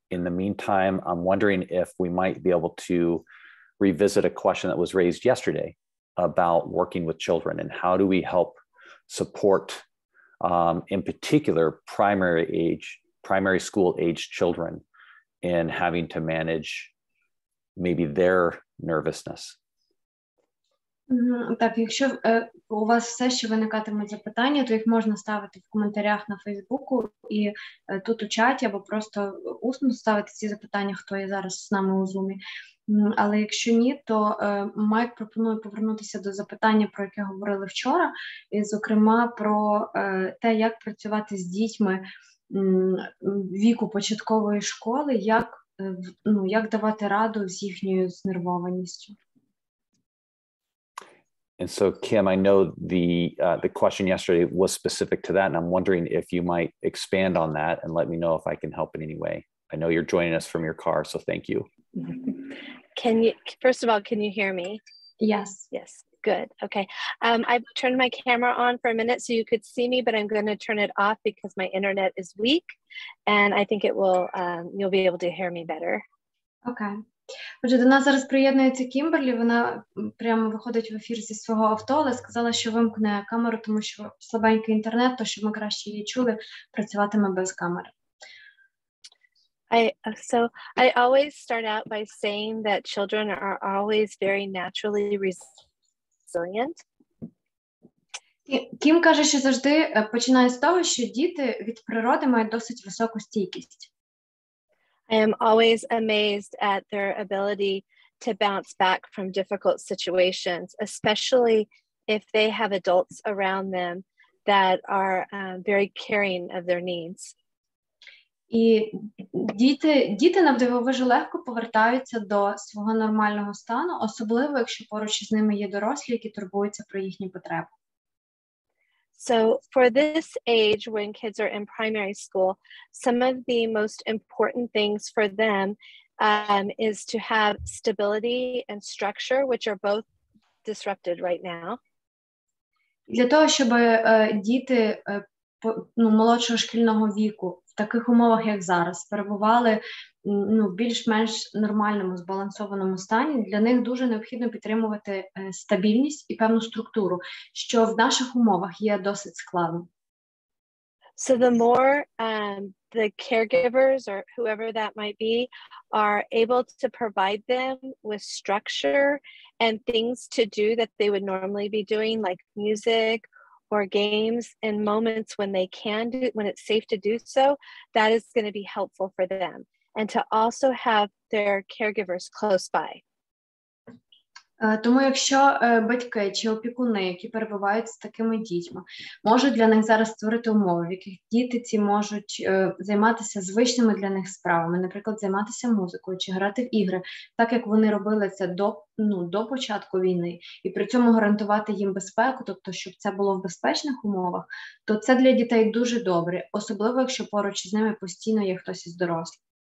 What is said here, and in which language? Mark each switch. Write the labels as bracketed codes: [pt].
[en] In the meantime, I'm wondering if we might be able to revisit a question that was raised yesterday about working with children and how do we help support, in particular, primary school age children in having to manage maybe their nervousness. [uk] Так, якщо у вас все ще виникатимуть запитання, то їх можна ставити в коментарях на Фейсбуку і тут у чаті, або просто усно ставити ці запитання, хто є зараз з нами у Зумі. Але якщо ні, то Майк пропонує повернутися до запитання, про яке говорили вчора, і, зокрема, про те, як працювати з дітьми віку початкової школи, як давати раду з їхньою знервованістю. [en] And so, Kim, I know the question yesterday was specific to that, and I'm wondering if you might expand on that and let me know if I can help in any way. I know you're joining us from your car, so thank you. Can you, first of all, can you hear me? Yes. Yes, good, okay. I've turned my camera on for a minute so you could see me, but I'm going to turn it off because my internet is weak, and I think it will, you'll be able to hear me better. Okay. [uk] Отже, до нас зараз приєднується Кімберлі, вона прямо виходить в ефір зі свого авто, але сказала, що вимкне камеру, тому що слабенький інтернет, то щоб ми краще її чули, працюватиме без камери. [en] So I always start out by saying that children are always very naturally resilient. [uk] Кім каже, що завжди починає з того, що діти від природи мають досить високу стійкість. [en] I am always amazed at their ability to bounce back from difficult situations, especially if they have adults around them that are very caring of their needs. [uk] І діти навдивовижу легко повертаються до свого нормального стану, особливо якщо поруч з ними є дорослі, які турбуються про їхні потреби. [en] So for this age, when kids are in primary school, some of the most important things for them is to have stability and structure, which are both disrupted right now. [uk] Для того, щоб діти молодшого шкільного віку в таких умовах, як зараз, перебували в більш-менш нормальному, збалансованому стані, для них дуже необхідно підтримувати стабільність і певну структуру, що в наших умовах є досить складно. [en] So the more the caregivers or whoever that might be are able to provide them with structure and things to do that they would normally be doing, like music or games, in moments when they can do, when it's safe to do so, that is going to be helpful for them. And to also have their caregivers close by. [uk] Тому якщо батьки чи опікуни, які перебувають з такими дітьми, можуть для них зараз створити умови, в яких діти ці можуть займатися звичними для них справами, наприклад, займатися музикою чи грати в ігри, так як вони робили це до початку війни, і при цьому гарантувати їм безпеку, тобто щоб це було в безпечних умовах, то це для дітей дуже добре, особливо якщо поруч з ними постійно є хтось із дорослих.